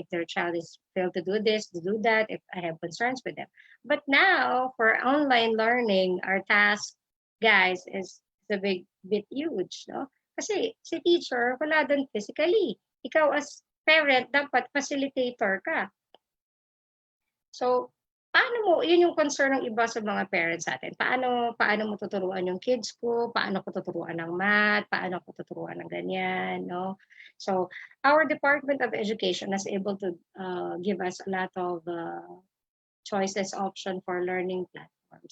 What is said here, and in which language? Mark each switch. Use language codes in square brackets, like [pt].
[en] If their child is failed to do this, to do that, if I have concerns with them. But now, for online learning, our task, guys, is a bit huge. No? [tl] Kasi si teacher, wala doon physically. Ikaw as parent, dapat facilitator ka. So, paano mo, yun yung concern ng iba sa mga parents natin. Paano mo tuturuan yung kids ko? Paano ko tuturuan ng math? Paano ko tuturuan ng ganyan? No? [en] So, our Department of Education is able to give us a lot of choices, option for learning platforms.